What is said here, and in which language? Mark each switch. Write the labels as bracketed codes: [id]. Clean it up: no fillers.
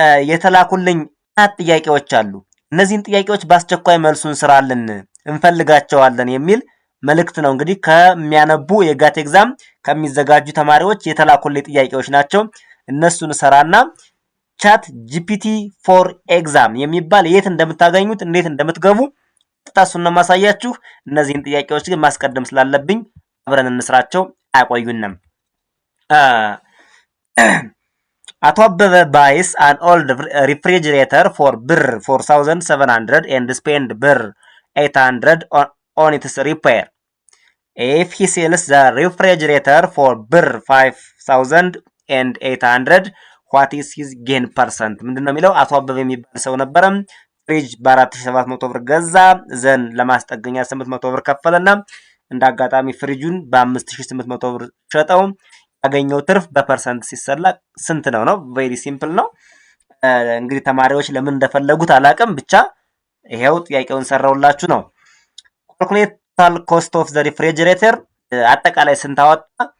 [am] የተላኩልኝ ጥያቄዎች አሉ። እነዚህን ጥያቄዎች በአስቸኳይ መልሱን ስራልን እንፈልጋቸዋለን የሚል መልእክት ነው። እንግዲህ ከሚያነቡ የጋት ኤግዛም ከሚዘጋጁ ተማሪዎች የተላኩልኝ ጥያቄዎች ናቸው። እነሱን ሰራና ቻት ጂፒቲ ፎር ኤግዛም የሚባል የት እንደምታገኙት እንዴት እንደምትገቡ ታሱን ነው ማሳያችሁ። እነዚህን ጥያቄዎች ግን ማስቀደም ስላለብኝ አብረን እንስራቸው፣ አያቆዩንም። [en] አቶ አበበ buys an old refrigerator for ብር 4700 and spend ብር 800 on its repair. If he sells the refrigerator for ብር 5800 what is his gain percent? [am] ምንድነው የሚለው? አቶ አበበ የሚባል ሰው ነበረ። ፍሪጅ በ4700 ብር ገዛ። ዘን ለማስጠገኛ 800 ብር ከፈለና እንዳጋጣሚ ፍሪጁን በ5800 ብር ሸጠው። ያገኘው ትርፍ በፐርሰንት ሲሰላ ስንት ነው? ቬሪ ሲምፕል ነው። እንግዲህ ተማሪዎች ለምን እንደፈለጉት አላቅም፣ ብቻ ይሄው ጥያቄውን ሰራውላችሁ ነው። ካልኩሌት ቶታል ኮስት ኦፍ ዘ ሪፍሪጀሬተር አጠቃላይ ስንት አወጣ?